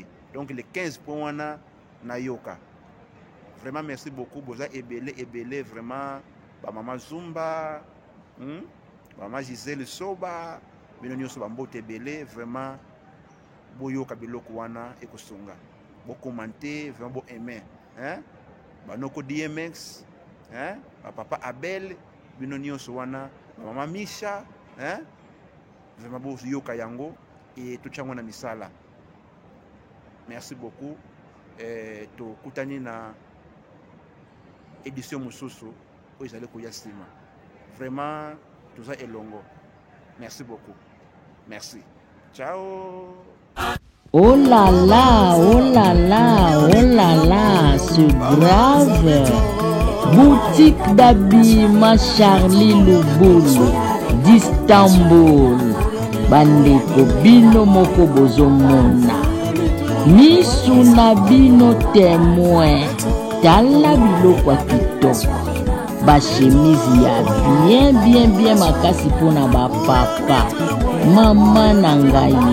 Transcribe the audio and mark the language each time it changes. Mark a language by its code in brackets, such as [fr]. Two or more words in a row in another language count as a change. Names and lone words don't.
[fr] Donc les 15 points [ln] wana na yoka. [fr] Vraiment merci beaucoup [ln] boza ebele vraiment ba mama Zumba mama Gisèle Soba bino nyonso ba mbote ebele vraiment boyoka biloko wana ekosunga bo [fr] commenter vraiment [ln] bo aimer ba noko DMX ba papa Abel bino nyonso wana ba mama Misha vraiment bo yoka yango [fr] et tout [ln] chango na misala. [fr] Merci beaucoup [ln] to kutani na édition mususu o ezale ko yasima [fr] vraiment tout ça [ln] elongo. [fr] Merci beaucoup, merci, ciao. Oh là là, oh là là, oh là là, c'est grave. Boutique d'habillement Charlie Lubulu d'Istanbul. [ln] Bandeko bino moko bozomona misu na bino témoin tala biloko kitoko ba chemise ya bien makasi pona ba papa mama na ngai